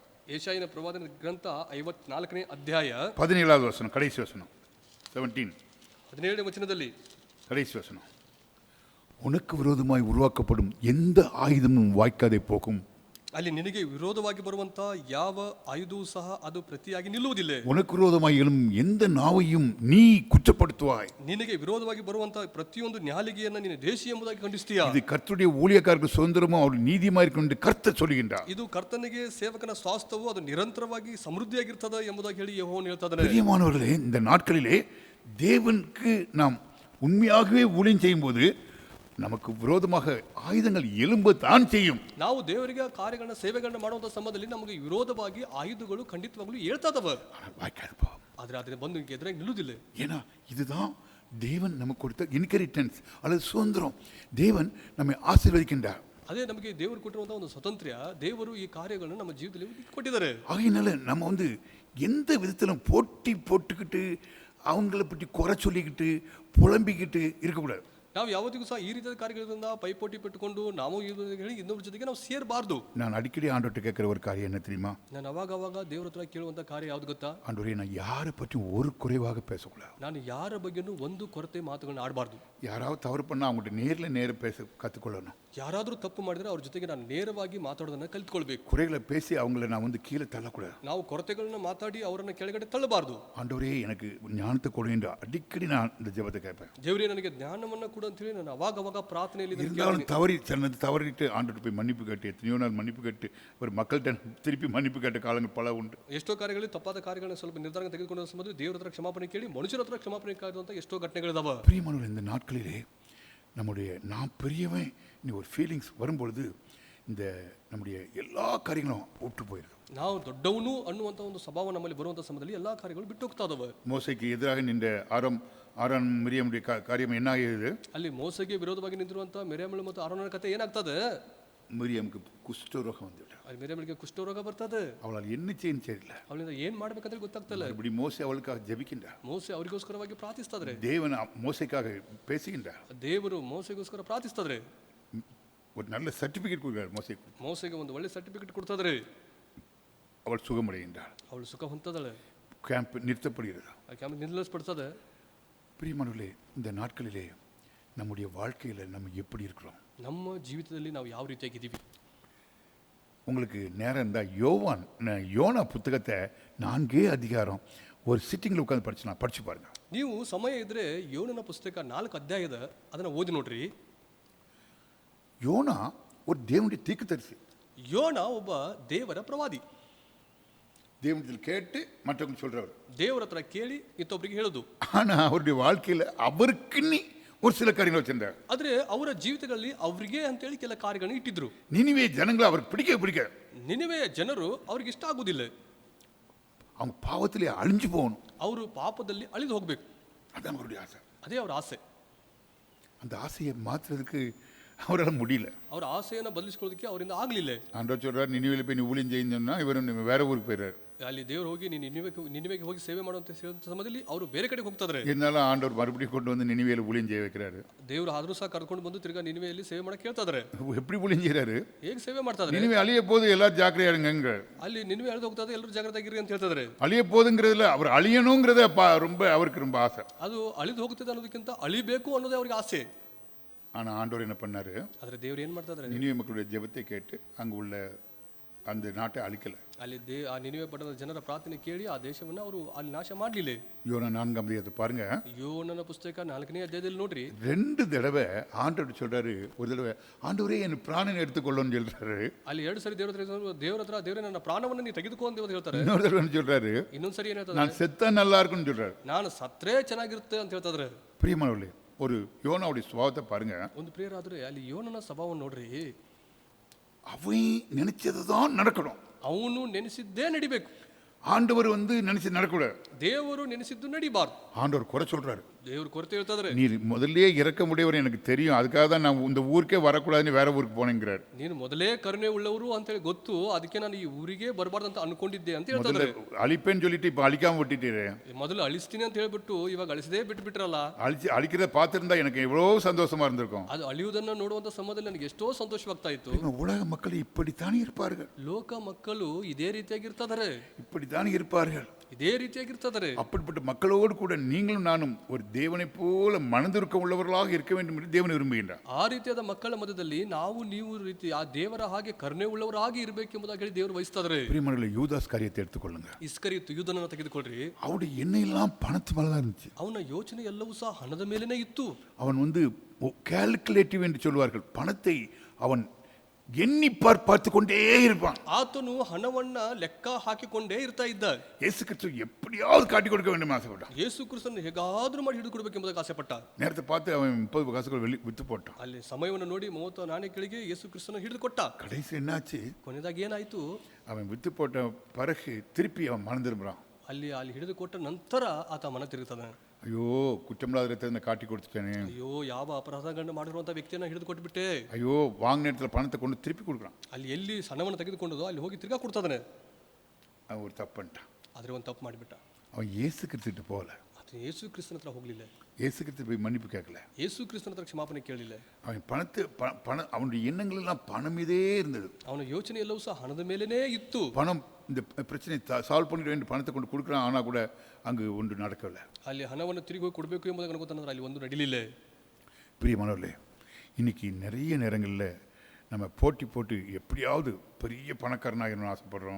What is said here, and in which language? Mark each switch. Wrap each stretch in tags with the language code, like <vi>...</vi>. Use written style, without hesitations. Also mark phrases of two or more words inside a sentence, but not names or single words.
<kn>ಏಷಾಯನ ಪ್ರವಾದನ ಗ್ರಂಥ 54ನೇ ಅಧ್ಯಾಯ</kn> <ta>17வது வசனம், கடைசி வசனம். 17,</ta> <kn>17ನೇ ವಚನದಲ್ಲಿ</kn> <ta>கடைசி வசனம். உனக்கு விரோதமாய் உருவாக்கப்படும் எந்த ஆயுதமும் வாய்க்காதே போகும்.</ta> <kn>ಅಲ್ಲಿ ನಿನಗೆ ವಿರೋಧವಾಗಿ ಬರುವಂತ ಯಾವ ಆಯುಧವೂ ಸಹ ಅದು ಪ್ರತಿಯಾಗಿ ನಿಲ್ಲುವುದಿಲ್ಲ.</kn> <ta>உனக்கு விரோதமாய் எழும் எந்த நாவையும் நீ குற்றப்படுத்துவாய்.</ta> <kn>ನಿನಗೆ ವಿರೋಧವಾಗಿ ಬರುವಂತ ಪ್ರತಿಯೊಂದು ನ್ಯಾಲಿಗೆಯನ್ನ ನೀನು ದೇಶಿ ಎಂಬುದಾಗಿ ಖಂಡಿಸ್ತೀಯಾ.</kn> <ta>இது கர்த்தருடைய ஊழியக்காரருக்கு சுதந்திரமும் அவர் நீதியுமா இருக்கும் என்று கர்த்தர் சொல்லுகின்றார்.</ta> <kn>ಇದು ಕರ್ತನಿಗೆ ಸೇವಕನ ಸ್ವಾಸ್ಥ್ಯವು ಅದು ನಿರಂತರವಾಗಿ ಸಮೃದ್ಧಿಯಾಗಿರ್ತದೆ ಎಂಬುದಾಗಿ ಹೇಳಿ ಯೆಹೋವನು ಹೇಳ್ತಾ ಇದ್ದಾನೆ.</kn> <ta>பிரியமானவர்களே, இந்த நாட்களிலே தேவனுக்கு நாம் உண்மையாகவே ஊழியம் செய்யும்போது நமக்கு விரோதமாக ஆயுதங்கள் எழும்ப தான் செய்யும்.</ta> <kn>ನಾವು ದೇವರಿಗೆ ಕಾರ್ಯಗಳನ್ನ ಸೇವೆಗಳನ್ನ ಮಾಡುವಂತ ಸಮಯದಲ್ಲಿ ನಮಗೆ ವಿರೋಧವಾಗಿ ಆಯುಧಗಳು ಖಂಡಿತವಾಗ್ಲೂ ಹೇಳ್ತಾ ಇದಾವೆ. ಆದ್ರೆ ಅದನ್ನ ಬಂದು ಎದುರಾಗಿ ನಿಲ್ಲುವುದಿಲ್ಲ.</kn> <ta>ஏன்னா இதுதான் தேவன் நமக்கு கொடுத்த இன்ஹெரிட்டன்ஸ் அல்லது சுதந்திரம். தேவன் நம்மை ஆசீர்வதிக்கின்றார்.</ta> <kn>ಅದೇ ನಮಗೆ ದೇವರು ಕೊಟ್ಟಿರುವಂತಹ ಒಂದು ಸ್ವಾತಂತ್ರ್ಯ. ದೇವರು ಈ ಕಾರ್ಯಗಳನ್ನು ನಮ್ಮ ಜೀವಿತದಲ್ಲಿ ಕೊಟ್ಟಿದ್ದಾರೆ.</kn> <ta>ஆகையினால நம்ம எந்த விதத்திலும் போட்டி போட்டுக்கிட்டு அவங்கள பற்றி குறை சொல்லிக்கிட்டு புலம்பிக்கிட்டு இருக்கக்கூடாது.</ta> <kn>ನಾವು ಯಾವತ್ತಿಗೂ ಸಹ ಈ ರೀತಿಯ ಕಾರ್ಯಗಳಿಂದ ಪೈಪೋಟಿ ಪಟ್ಟುಕೊಂಡು ನಾವು ಹೇಳಿ ಇನ್ನೊಬ್ಬರ ಜೊತೆಗೆ ನಾವು ಸೇರಬಾರ್ದು.</kn> <ta>நான் அடிக்கடி ஆண்டவர்கிட்ட கேட்குற ஒரு காரியம் என்ன தெரியுமா?</ta> <kn>ನಾನು ಅವಾಗ ದೇವರ ಹತ್ರ ಕೇಳುವಂತ ಕಾರ್ಯ ಯಾವ್ದು ಗೊತ್ತಾ?</kn> <ta>ஆண்டவரே, நான் யாரை பற்றி ஒரு குறைவாக பேசக்கூடாது.</ta> <kn>ನಾನು ಯಾರ ಬಗ್ಗೆನೂ ಒಂದು ಕೊರತೆ ಮಾತುಗಳನ್ನ ಆಡಬಾರ್ದು.</kn> <ta>யாராவது தவறு பண்ணால் அவங்கள்ட்ட நேரில் பேச கற்றுக்கொள்ளணும்.</ta> <kn>ಯಾರಾದರೂ ತಪ್ಪು ಮಾಡಿದ್ರೆ ಅವ್ರ ಜೊತೆಗೆ ನಾನು ನೇರವಾಗಿ ಮಾತಾಡೋದನ್ನ ಕಲಿತ್ಕೊಳ್ಬೇಕು.</kn> <ta>குறைகளை பேசி அவங்கள நான் கீழே தள்ளக்கூடாது.</ta> <kn>ನಾವು ಕೊರತೆಗಳನ್ನ ಮಾತಾಡಿ ಅವರನ್ನ ಕೆಳಗಡೆ ತಳ್ಳಬಾರ್ದು.</kn> <ta>ஆண்டவரே, எனக்கு ஞானத்தை கொடுங்க அடிக்கடி நான் இந்த ஜெபத்தை கேட்பேன்.</ta> <kn>ದೇವರೇ, ನನಗೆ ಜ್ಞಾನವನ್ನ ಕೊಡು ಅಂತ ಹೇಳಿ ನಾನು ಅವಾಗ ಪ್ರಾರ್ಥನೆಯಲ್ಲಿ</kn> <ta>இருந்தாலும் தவறிட்டு ஆண்டவர்கிட்ட போய் மன்னிப்பு கேட்டு எத்தனையோ நாள் மன்னிப்பு கேட்டு ஒரு மக்கள்கிட்ட திருப்பி மன்னிப்பு கேட்ட காலங்கள் பல உண்டு.</ta> <kn>ಎಷ್ಟೋ ಕಾರ್ಯಗಳಲ್ಲಿ ತಪ್ಪಾದ ಕಾರ್ಯಗಳನ್ನ ಸ್ವಲ್ಪ ನಿರ್ಧಾರ ತೆಗೆದುಕೊಂಡ ಸಮಯದಲ್ಲಿ ದೇವರ ಹತ್ರ ಕ್ಷಮಾಪಣೆ ಕೇಳಿ ಮನುಷ್ಯರ ಹತ್ರ ಕ್ಷಮಾಪಣೆ ಕಾದುವಂತ ಎಷ್ಟೋ ಘಟನೆಗಳಿದಾವೆ.</kn> <ta>பிரியமானவர்களே, இந்த நாட்களிலே நம்முடைய நான் பெரியவன் ஒரு ஃபீலிங்ஸ் வரும்பொழுது இந்த நம்முடைய எல்லா காரியங்களும் ஒட்டு போயிடுது.</ta> <kn>ನಾವು ದೊಡ್ಡವನು ಅನ್ನುವಂಥ ಒಂದು ಸ್ವಭಾವ ನಮ್ಮಲ್ಲಿ ಬರುವಂಥ ಸಮಯದಲ್ಲಿ ಎಲ್ಲ ಕಾರ್ಯಗಳು ಬಿಟ್ಟು ಹೋಗ್ತಾ ಇದಾವೆ.</kn> <ta>மோசேக்கு எதிராக நின்ற ஆரோன் மிரியாமுடைய காரியம் என்ன ஆகியது?</ta> <kn>ಅಲ್ಲಿ ಮೋಸೆಗೆ ವಿರೋಧವಾಗಿ ನಿಂತಿರುವಂಥ ಮಿರಿಯಾಮಳು ಮತ್ತು ಆರೋನನ ಕಥೆ ಏನಾಗ್ತದೆ?</kn> <ta>மிரியாமுக்கு குஷ்டரோகம் வந்துவிட்டது.</ta> <kn>ಅಲ್ಲಿ ಮಿರಿಯಾಮಳಿಗೆ ಕುಷ್ಠರೋಗ ಬರ್ತದೆ.</kn> <ta>அவளால் என்ன செய்யன்னு தெரியல.</ta> <kn>ಅವಳಿಂದ ಏನ್ ಮಾಡ್ಬೇಕಂತ ಗೊತ್ತಾಗ್ತಲ್ಲ.</kn> <ta>இப்படி மோசே அவளுக்காக ஜெபிக்கின்றார்.</ta> <kn>ಮೋಸೆ ಅವರಿಗೋಸ್ಕರವಾಗಿ ಪ್ರಾರ್ಥಿಸ್ತಾದ್ರೆ.</kn> <ta>தேவன் மோசேக்காக பேசுகின்றார்.</ta> <kn>ದೇವರು ಮೋಸೆಗೋಸ್ಕರ ಪ್ರಾರ್ಥಿಸ್ತಾದ್ರೆ.</kn> <ta>ஒரு நல்ல சர்டிபிகேட் கொடுக்கிறார் மோசேக்கு.</ta> <kn>ಮೋಸೆಗೆ ಒಂದು ಒಳ್ಳೆ ಸರ್ಟಿಫಿಕೇಟ್ ಕೊಡ್ತಾದ್ರೆ.</kn> <ta>அவள் சுகமடைகின்றாள்.</ta> <kn>ಅವಳು ಸುಖ ಹೊಂದದಳೆ.</kn> <ta>கேம்ப் நிறுத்தப்படுகிறது.</ta> <kn>ಆ ಕ್ಯಾಂಪ್ ನಿಲ್ಲಿಸಲ್ಪಡ್ತದೆ.</kn> <ta>பிரியமானவர்களே, இந்த நாட்களிலே நம்முடைய வாழ்க்கையில் நம்ம எப்படி இருக்கிறோம்?</ta> <kn>ನಮ್ಮ ಜೀವಿತದಲ್ಲಿ ನಾವು ಯಾವ ರೀತಿಯಾಗಿದ್ದೀವಿ?</kn> <ta>உங்களுக்கு நேரம் இருந்தால் யோனா புத்தகத்தை 4 அதிகாரம் ஒரு சிட்டிங்கில் உட்காந்து படிச்சு பாருங்க.</ta> <kn>ನೀವು ಸಮಯ ಇದ್ರೆ ಯೋನನ ಪುಸ್ತಕ 4 ಅಧ್ಯಾಯದ ಅದನ್ನ ಓದಿ ನೋಡ್ರಿ.</kn> <ta>யோனா ஒரு தேவனுடைய தீர்க்கதரிசி.</ta> <kn>ಯೋನ ಒಬ್ಬ ದೇವರ ಪ್ರವಾದಿ.</kn> <ta>தேவனிடத்தில் கேட்டு மற்றவங்க சொல்றவர்.</ta> <kn>ದೇವರ ಹತ್ರ ಕೇಳಿ ಇತ್ತೊಬ್ಬರಿಗೆ ಹೇಳೋದು.</kn> <ta>ஆனா அவருடைய வாழ்க்கையில் அவருக்குன்னு ஒரு சில காரியங்கள் வச்சிருந்தார்.</ta> <kn>ಆದ್ರೆ ಅವರ ಜೀವಿತಗಳಲ್ಲಿ ಅವರಿಗೆ ಅಂತೇಳಿ ಕೆಲ ಕಾರ್ಯಗಳನ್ನು ಇಟ್ಟಿದ್ರು.</kn> <ta>நினிவே ஜனங்களை அவருக்கு பிடிக்க</ta> <kn>ನಿನಿವೆಯ ಜನರು ಅವ್ರಿಗೆ ಇಷ್ಟ ಆಗುದಿಲ್ಲ.</kn> <ta>அவங்க பாவத்திலே அழிஞ்சு போகணும்.</ta> <kn>ಅವರು ಪಾಪದಲ್ಲಿ ಅಳಿದು ಹೋಗ್ಬೇಕು.</kn> <ta>அதான் அவருடைய ஆசை.</ta> <kn>ಅದೇ ಅವರ ಆಸೆ.</kn> <ta>அந்த ஆசையை மாற்றுறதுக்கு அவரால் முடியல.</ta> <kn>ಅವರ ಆಸೆಯನ್ನು ಬದಲಿಸಿಕೊಳ್ಳೋದಕ್ಕೆ ಅವರಿಂದ ಆಗಲಿಲ್ಲ.</kn> <ta>ஆண்டவர் சொல்றார், நினிவேல போய் நீ ஊழியம் செய்யணும்னா இவர் வேற ஊருக்கு போயிடுறாரு.</ta> <kn>ಅಲ್ಲಿ ದೇವರು ಹೋಗಿ ನೀನು ನಿನಿವೆಗೆ ಹೋಗಿ ಸೇವೆ ಮಾಡುವಂತ ಸಮಯದಲ್ಲಿ ಅವರು ಬೇರೆ ಕಡೆಗೆ ಹೋಗ್ತಾರೆ.</kn> <ta>இருந்தாலும் ஆண்டவர் மறுபடியும் கொண்டு வந்து நினிவேல ஊழியம் செய்ய வைக்கிறாரு.</ta> <kn>ದೇವರು ಆದ್ರೂ ಸಹ ಕರ್ಕೊಂಡು ಬಂದು ತಿರ್ಗಾ ನಿನಿವೆಯಲ್ಲಿ ಸೇವೆ ಮಾಡಕ್ಕೆ ಹೇಳ್ತಾರೆ.</kn> <ta>எப்படி ஊழியம் செய்யறாரு?</ta> <kn>ಹೇಗೆ ಸೇವೆ ಮಾಡ್ತಾರೆ?</kn> <ta>நினிவே அழிய போது எல்லாரும் ஜாக்கிரதையா இருங்க.</ta> <kn>ಅಲ್ಲಿ ನಿನಿವೆ ಅಳಿದು ಹೋಗ್ತದೆ, ಎಲ್ಲರೂ ಜಾಗೃತ ಆಗಿರಿ ಅಂತ ಹೇಳ್ತಾರೆ.</kn> <ta>அழிய போதுங்கிறதுல அவர் அழியணுங்கிறத அவருக்கு ரொம்ப ஆசை.</ta> <kn>ಅದು ಅಳಿದು ಹೋಗ್ತದೆ ಅನ್ನೋದಕ್ಕಿಂತ ಅಳಿಬೇಕು ಅನ್ನೋದೇ ಅವರಿಗೆ ಆಸೆ.</kn> <ta>ஆனா ஆண்டவர் என்ன பண்ணாரு?</ta> <kn>ಆದ್ರೆ ದೇವರು ಏನ್ ಮಾಡ್ತಾರೆ?</kn> <ta>நினிவே மக்களுடைய ஜெபத்தை கேட்டு அங்க உள்ள அந்த நாட்டை அழிக்கல.</ta> <kn>ಅಲ್ಲಿ ಆ ನಿನಿವೆ ಪಟ್ಟಣದ ಜನರ ಪ್ರಾರ್ಥನೆ ಕೇಳಿ ಆ ದೇಶವನ್ನು ಅವರು ಅಲ್ಲಿ ನಾಶ ಮಾಡಲಿಲ್ಲ.</kn> <ta>யோனா 4 அதிகாரத்தை பாருங்க.</ta> <kn>ಯೋನನ ಪುಸ್ತಕ 4ನೇ ಅಧ್ಯಾಯದಲ್ಲಿ ನೋಡ್ರಿ.</kn> <ta>2 தடவை ஆண்டவர் சொல்றாரு. ஒரு தடவை ஆண்டவரே என் பிராணனை எடுத்துக்கொள்ளணும்னு சொல்றாரு.</ta> <kn>ಅಲ್ಲಿ 2 ಸರಿ ದೇವರೇ ನನ್ನ ಪ್ರಾಣವನ್ನು ನೀ ತೆಗೆದುಕೋ ಅಂತ ಹೇಳ್ತಾರೆ.</kn> <ta>இன்னொரு தடவை சொல்றாரு,</ta> <kn>ಇನ್ನೊಂದು ಸರಿ ಏನ್ ಹೇಳ್ತಾರೆ?</kn> <ta>நான் செத்தா நல்லா இருக்கும்னு சொல்றாரு.</ta> <kn>ನಾನು ಸತ್ರೆ ಚೆನ್ನಾಗಿರುತ್ತೆ ಅಂತ ಹೇಳ್ತಾರೆ.</kn> <ta>பிரியமானவர்களே, ஒரு யோனாவுடைய சுபாவத்தை பாருங்க.</ta> <kn>ಒಂದು ಪ್ರಿಯರಾದ್ರೆ ಅಲ್ಲಿ ಯೋನನ ಸ್ವಭಾವವನ್ನು ನೋಡ್ರಿ.</kn> <ta>அவன் நினைச்சதுதான் நடக்கணும்.</ta> <kn>ಅವನು ನೆನೆಸಿದ್ದೇ ನಡಿಬೇಕು.</kn> <ta>ஆண்டவர் நினைச்சு நடக்கூடாது.</ta> <kn>ದೇವರು ನೆನೆಸಿದ್ದು ನಡಿಬಾರ್ದು.</kn> <ta>ஆண்டவர் குறை சொல்றாரு.</ta> <kn>ದೇವ್ರ ಕೊರತೆ ಹೇಳ್ತಾದ್ರೆ</kn> <ta>நீர் முதல்லயே இறக்க முடியவர் எனக்கு தெரியும், அதுக்காக தான் நான் இந்த ஊருக்கே வரக்கூடாதுன்னு வேற ஊருக்கு போனேங்கிறார்.</ta> <kn>ನೀನು ಮೊದಲೇ ಕರುಣೆ ಉಳ್ಳವರು ಅಂತೇಳಿ ಗೊತ್ತು, ಅದಕ್ಕೆ ನಾನು ಈ ಊರಿಗೆ ಬರಬಾರ್ದು ಅಂತ ಅನ್ಕೊಂಡಿದ್ದೆ ಅಂತ</kn> <ta>முதல்ல</ta> <kn>ಹೇಳ್ತಾರೆ.</kn> <ta>அழிப்பேன்னு சொல்லிட்டு இப்போ அழிக்காம விட்டுட்டீரு.</ta> <kn>ಮೊದಲು ಅಳಿಸ್ತೀನಿ ಅಂತ ಹೇಳ್ಬಿಟ್ಟು ಇವಾಗ ಅಳಿಸದೇ ಬಿಟ್ಬಿಟ್ರಲ್ಲ.</kn> <ta>அழிக்கிறத பார்த்துருந்தா எனக்கு எவ்வளோ சந்தோஷமா இருந்திருக்கும்.</ta> <kn>ಅದು ಅಳಿಯುವುದನ್ನು ನೋಡುವಂತ ಸಮಯದಲ್ಲಿ ನನಗೆ ಎಷ್ಟೋ ಸಂತೋಷವಾಗ್ತಾ ಇತ್ತು.</kn> <ta>உலக மக்கள் இப்படித்தானே இருப்பார்கள்,</ta> <kn>ಲೋಕ ಮಕ್ಕಳು ಇದೇ ರೀತಿಯಾಗಿರ್ತಾರೆ,</kn> <ta>இப்படித்தானே இருப்பார்கள்.</ta> <kn>ಇದೇ ರೀತಿಯಾಗಿರ್ತಾರೆ.</kn> <ta>அப்படிப்பட்ட மக்களோடு கூட நீங்களும் நானும் ஒரு தேவனை போல மனதிருக்கம் உள்ளவர்களாக இருக்க வேண்டும் என்று தேவன் விரும்புகின்றார்.</ta> <kn>ಆ ರೀತಿಯಾದ ಮಕ್ಕಳ ಮಧ್ಯದಲ್ಲಿ ನಾವು ನೀವು ರೀತಿ ಆ ದೇವರ ಹಾಗೆ ಕರುಣೆ ಉಳ್ಳವರಾಗಿ ಇರಬೇಕೆಂಬುದಾಗಿ ಹೇಳಿ ದೇವರು ಬಯಸ್ತಾರೆ.</kn> <ta>பிரியமானவர்களே, யூதாஸ் காரியத்தை எடுத்துக்கொள்ளுங்க.</ta> <kn>ಇಸ್ಕರಿಯತ್ತು ಯೂದನನ್ನು ತೆಗೆದುಕೊಳ್ಳ್ರಿ.</kn> <ta>அவருடைய எண்ணெய் எல்லாம் பணத்து மேல தான் இருந்துச்சு.</ta> <kn>ಅವನ ಯೋಚನೆ ಎಲ್ಲವೂ ಸಹ ಹಣದ ಮೇಲೇನೆ ಇತ್ತು.</kn> <ta>அவன் கால்குலேட்டிவ் என்று சொல்வார்கள், பணத்தை அவன் எண்ணி பார்த்து கொண்டே இருப்பான்.</ta> <kn>ಆತನು ಹಣವನ್ನ ಲೆಕ್ಕ ಹಾಕಿಕೊಂಡೇ ಇರ್ತಾ ಇದ್ದ.</kn> <ta>இயேசு கிறிஸ்து எப்படியாவது காட்டி கொடுக்க வேண்டும் ஆசைப்பட்டான்.</ta> <kn>ಯೇಸು ಕ್ರಿಸ್ತನನ್ನು ಹೇಗಾದ್ರೂ ಮಾಡಿ ಹಿಡಿದು ಕೊಡಬೇಕೆಂಬುದಾಗಿ ಆಸೆ ಪಟ್ಟ.</kn> <ta>நேரத்தை பார்த்து அவன் 30 காசுகள் வித்து போட்டான்.</ta> <kn>ಅಲ್ಲಿ ಸಮಯವನ್ನು ನೋಡಿ 30 ನಾಣ್ಯಗಳಿಗೆ ಯೇಸು ಕ್ರಿಸ್ತನ ಹಿಡಿದು ಕೊಟ್ಟ.</kn> <ta>கடைசி என்னாச்சு?</ta> <kn>ಕೊನೆಯದಾಗಿ ಏನಾಯ್ತು?</kn> <ta>அவன் வித்து போட்ட பிறகு திருப்பி அவன் மனம் திரும்புறான்.</ta> <kn>ಅಲ್ಲಿ ಹಿಡಿದು ಕೊಟ್ಟ ನಂತರ ಆತ ಮನ ತಿರುಗುತ್ತಾನೆ.</kn> <ta>ஐயோ, குற்றமில்லாத ரத்தத்தை காட்டி கொடுத்துட்டேனே.</ta> <kn>ಅಯ್ಯೋ, ಯಾವ ಅಪರಾಧಗಳನ್ನು ಮಾಡಿರುವಂತ ವ್ಯಕ್ತಿಯನ್ನ ಹಿಡಿದು ಕೊಟ್ಬಿಟ್ಟೆ.</kn> <ta>ஐயோ, வாங்கின இடத்துல பணத்தை கொண்டு திருப்பி கொடுக்குறான்.</ta> <kn>ಅಲ್ಲಿ ಎಲ್ಲಿ ಹಣವನ್ನು ತೆಗೆದುಕೊಂಡದೋ ಅಲ್ಲಿ ಹೋಗಿ ತಿರ್ಗಾ ಕೊಡ್ತಾನೆ.</kn> <ta>அவன் ஒரு தப்பு பண்ணிட்டான்.</ta> <kn>ಆದ್ರೆ ಒಂದು ತಪ್ಪು ಮಾಡಿಬಿಟ್ಟ.</kn> <ta>அவன் இயேசு கிறிஸ்துட்டு போகல.</ta> <kn>ಅದು ಯೇಸು ಕ್ರಿಸ್ತನ ಹತ್ರ ಹೋಗ್ಲಿಲ್ಲ.</kn> <ta>இயேசு கிறிஸ்து போய் மன்னிப்பு கேட்கல.</ta> <kn>ಯೇಸು ಕ್ರಿಸ್ತನ ಹತ್ರ ಕ್ಷಮಾಪಣೆ ಕೇಳಿಲ್ಲ.</kn> <ta>அவன் பணம் அவனுடைய எண்ணங்கள் எல்லாம் பணம் மீதே இருந்தது.</ta> <kn>ಅವನ ಯೋಚನೆ ಎಲ್ಲವೂ ಸಹ ಹಣದ ಮೇಲೇನೇ ಇತ್ತು.</kn> <ta>பணம் இந்த பிரச்சனை சால்வ் பண்ணிட வேண்டிய பணத்தை கொண்டு கொடுக்குறான், ஆனால் கூட அங்கு ஒன்று நடக்கவில்லை.</ta> <kn>ಅಲ್ಲಿ ಹಣವನ್ನು ತಿರುಗಿ ಹೋಗಿ ಕೊಡಬೇಕು ಎಂಬುದನ್ನು ಅನ್ಕೋತಾನಂದ್ರೆ ಅಲ್ಲಿ ಒಂದು ನಡೀಲಿಲ್ಲ.</kn> <ta>பிரியமானவர்களே, இன்னைக்கு நிறைய நேரங்களில் நம்ம போட்டு எப்படியாவது பெரிய பணக்காரனாகணும்னு ஆசைப்படுறோம்.</ta>